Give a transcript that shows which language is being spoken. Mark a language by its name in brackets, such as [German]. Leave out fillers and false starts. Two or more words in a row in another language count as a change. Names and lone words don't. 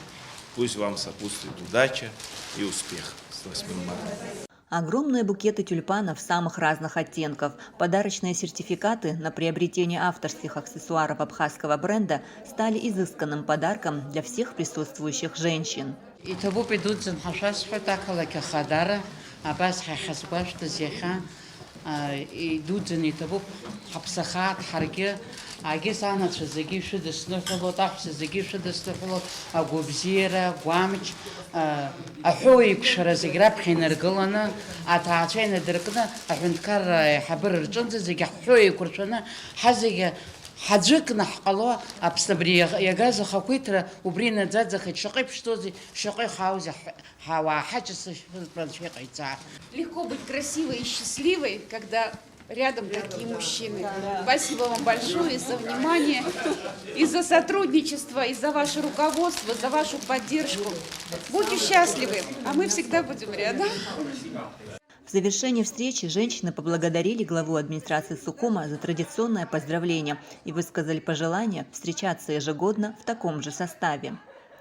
[Russian] Пусть вам сопутствует удача и успех с 8 марта. Огромные букеты тюльпанов самых разных оттенков, подарочные сертификаты на приобретение авторских аксессуаров абхазского бренда стали изысканным подарком для всех присутствующих женщин. [Abkhazian] Агис анацәа зегьы шәыдысныҳәалоит, аҳәса зегьы шәыдысныҳәалоит, агәабзиара, агәамч, аҳәоу еиқәшара зегьы раԥхьа инаргыланы, аҭаацәа инадыркны, аҳәынҭқар аиҳабыра рҿынӡа зегьы аҳәоу еиқәыршәаны, ҳазегьы ҳаӡәыкны ҳҟало Аԥсны абри иагаз ахақәиҭра убри наӡаӡахеит, шаҟа иԥшӡоузеи, шаҟа ихааузи ҳауаа ҳаҷасы шәыҟаиҵаа. [Russian] Легко быть красивой и счастливой, когда рядом такие мужчины. Спасибо вам большое за внимание, и за сотрудничество, и за ваше руководство, за вашу поддержку. Будьте счастливы, а мы всегда будем рядом. В завершении встречи женщины поблагодарили главу администрации Сухума за традиционное поздравление и высказали пожелание встречаться ежегодно в таком же составе.